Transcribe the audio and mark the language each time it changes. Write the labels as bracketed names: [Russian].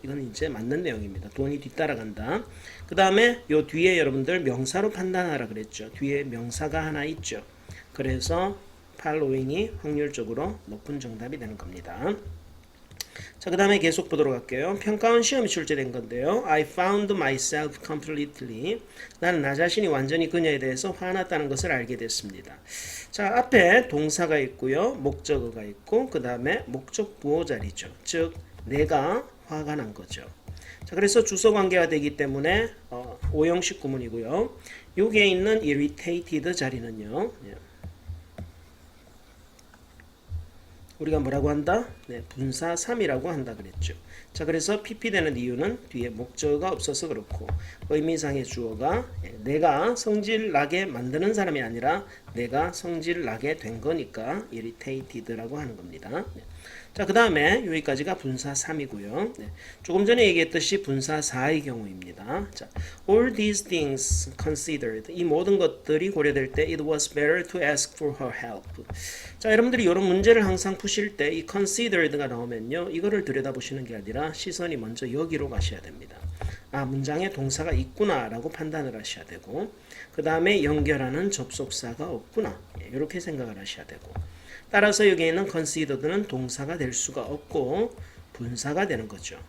[Korean] 이건 이제 맞는 내용입니다. 돈이 뒤따라간다. 그 다음에 요 뒤에 여러분들 명사로 판단하라 그랬죠. 뒤에 명사가 하나 있죠. 그래서 following이 확률적으로 높은 정답이 되는 겁니다. 자, 그 다음에 계속 보도록 할게요. 평가원 시험이 출제된 건데요. [English] I found myself completely. [Korean] 나는 나 자신이 완전히 그녀에 대해서 화났다는 것을 알게 됐습니다. 자, 앞에 동사가 있고요. 목적어가 있고 그 다음에 목적 부호 자리죠. 즉 내가 화가 난 거죠. 자, 그래서 주소 관계가 되기 때문에 5형식 구문이고요. 여기에 있는 irritated 자리는요. 우리가 뭐라고 한다? 네, 분사 3이라고 한다 그랬죠. 자, 그래서 PP 되는 이유는 뒤에 목적어가 없어서 그렇고 의미상의 주어가 내가 성질 나게 만드는 사람이 아니라 내가 성질 나게 된 거니까 irritated라고 하는 겁니다. 네. 자, 그 다음에 여기까지가 분사 3이고요. 네. 조금 전에 얘기했듯이 분사 4의 경우입니다. [English] 자, all these things considered. [Korean] 이 모든 것들이 고려될 때 [English] it was better to ask for her help. [Korean] 자, 여러분들이 이런 문제를 항상 푸실 때 이 considered가 나오면요. 이거를 들여다보시는 게 아니라 시선이 먼저 여기로 가셔야 됩니다. 아, 문장에 동사가 있구나 라고 판단을 하셔야 되고 그 다음에 연결하는 접속사가 없구나. 이렇게 생각을 하셔야 되고 따라서 여기에는 considered는 동사가 될 수가 없고 분사가 되는 거죠.